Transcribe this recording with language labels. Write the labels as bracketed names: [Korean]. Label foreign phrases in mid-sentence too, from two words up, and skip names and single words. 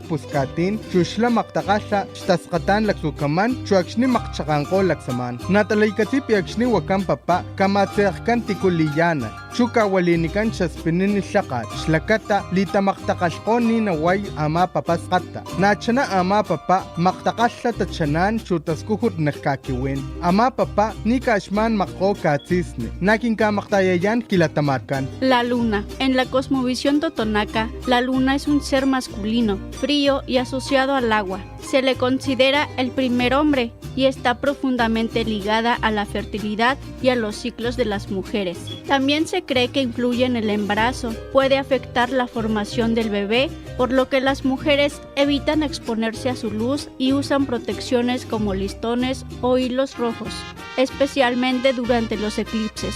[Papantla Totonac] puskatin xuxla maqtaqaxa xtasqatan laksukaman xuakxni maqchaqanqo laksaman natalaykatzipi akxni wakan papa kamatseqkan tikuliyana xukawalinikan xaspinini xlaqat xlakata litamaqtaqalqoni naway ama papasqata nachana ama papa maqtaqalha tachanan xutaskuhut nejkakiwin ama papa nikaxman maqo katzisni nakinkamaqtayayan kilatamarkan. [Spanish] La luna. En la cosmovisión totonaca, la luna es un ser masculino, frío y asociado al agua. Se le considera el primer hombre y está profundamente ligada a la fertilidad y a los ciclos de las mujeres. También se cree que influye en el embarazo, puede afectar la formación del bebé, por lo que las mujeres evitan exponerse a su luz y usan protecciones como listones o hilos rojos, especialmente durante los eclipses.